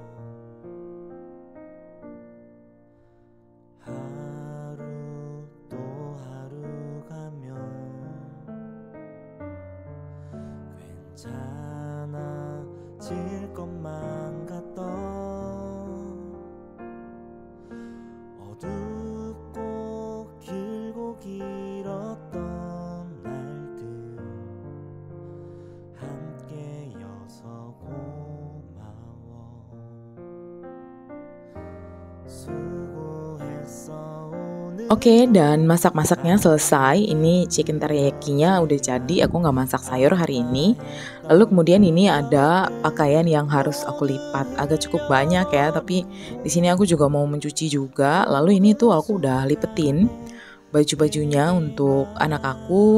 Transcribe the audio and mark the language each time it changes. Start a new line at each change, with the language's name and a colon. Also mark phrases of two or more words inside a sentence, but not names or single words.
Korean: 하루 또 하루 가면 괜찮아질 것만 같던 어둡고 길고 길었던 날들 함께여서 고마워. 수고했어.
Indonesian: Oke, dan masak-masaknya selesai. Ini chicken teriyakinya udah jadi. Aku nggak masak sayur hari ini. Lalu kemudian ini ada pakaian yang harus aku lipat. Agak cukup banyak ya, tapi di sini aku juga mau mencuci juga. Lalu ini tuh aku udah lipetin baju-bajunya untuk anak aku.